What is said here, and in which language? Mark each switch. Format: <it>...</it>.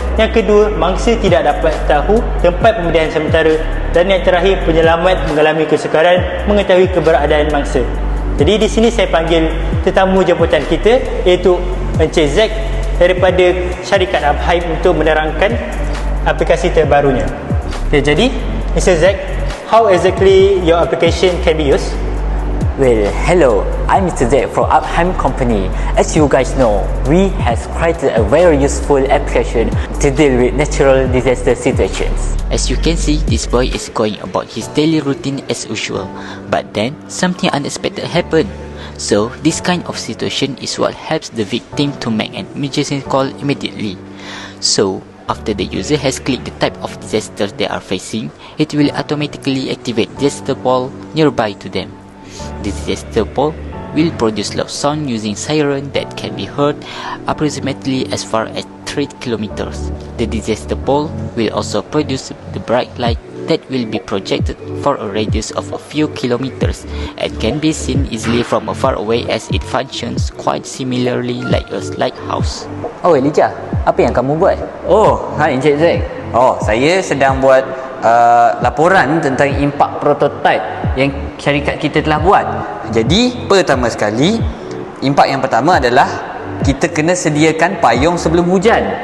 <ms>Yang kedua, mangsa tidak dapat tahu tempat pemindahan sementara. Dan yang terakhir, penyelamat mengalami kesukaran mengetahui keberadaan mangsa. Jadi di sini saya panggil tetamu jemputan kita, iaitu Encik Zack daripada syarikat Uphype untuk menerangkan aplikasi terbarunya. Jadi Mr.</ms> <en>Zack, how exactly your application can be used? Well, hello, I'm Mr. Zack from Uphype Company. As you guys know, we have created a very useful application to deal with natural disaster situations. As you can see, this boy is going about his daily routine as usual, but then something unexpected happened. So this kind of situation is what helps the victim to make an emergency call immediately. So after the user has clicked the type of disaster they are facing, it will automatically activate disaster pole nearby to them. The disaster pole will produce loud sound using siren that can be heard approximately as far as 3 kilometers. The disaster pole will also produce the bright light that will be projected for a radius of a few kilometers and can be seen easily from far away as it functions quite similarly like a lighthouse.</en> <ms>Oh, Elijah, apa yang kamu buat? Oh, hai Encik Zack. Oh, saya sedang buat laporan tentang impak prototype yang syarikat kita telah buat. Jadi, pertama sekali, impak yang pertama adalah kita kena sediakan payung sebelum hujan.</ms>